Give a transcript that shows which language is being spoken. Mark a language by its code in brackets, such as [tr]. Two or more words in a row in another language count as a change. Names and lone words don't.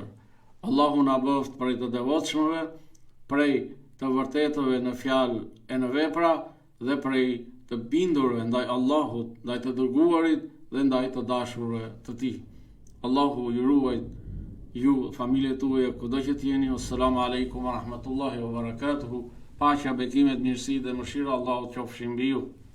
[sq] Allahu na bëft prej të devotshmëve, prej të vërtetëve në fjalë e në vepra dhe prej të bindurve ndaj Allahut, ndaj të dërguarit dhe ndaj të dashurve të tij. Allahu ju ruaj ju, familjet tuaja, kudo që t'jeni. [ar] السلام عليكم ورحمة الله وبركاته. [sq] Paqja, bekimet, mirësi dhe mëshira Allahut qofshin mbi ju.